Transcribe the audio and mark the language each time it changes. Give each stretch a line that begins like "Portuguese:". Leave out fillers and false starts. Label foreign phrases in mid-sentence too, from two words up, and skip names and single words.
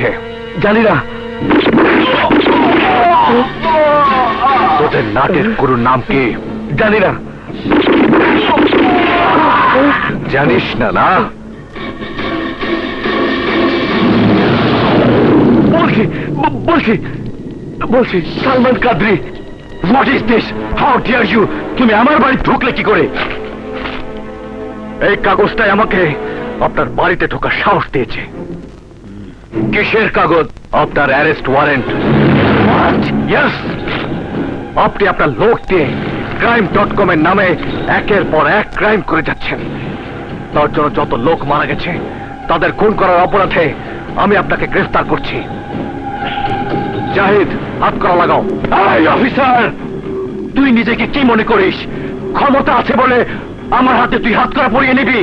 Bangla: জানি না। তোদের নাটের গুরুর নাম কি? জানি না। জানিস না? না বলছি সালমান কাদরি।
English: What is this? How dare you?
Bangla: তুমি আমার বাড়ি ঢুকলে কি করে? এই কাগজটাই আমাকে আপনার বাড়িতে ঢোকার সাহস দিয়েছে। কিসের কাগজ? আপনার
English: arrest warrant.
Bangla: ইয়েস, আপনি আপনার লোক দিয়ে crime.com এর নামে একের পর এক ক্রাইম করে যাচ্ছেন। তার জন্য যত লোক মারা গেছে তাদের খুন করার অপরাধে আমি আপনাকে গ্রেফতার করছি। জাহিদ, হাত করা লাগাও। এই অফিসার, তুই নিজেকে কি মনে করিস? ক্ষমতা আছে বলে আমার হাতে তুই হাত করা পরিয়ে নিবি?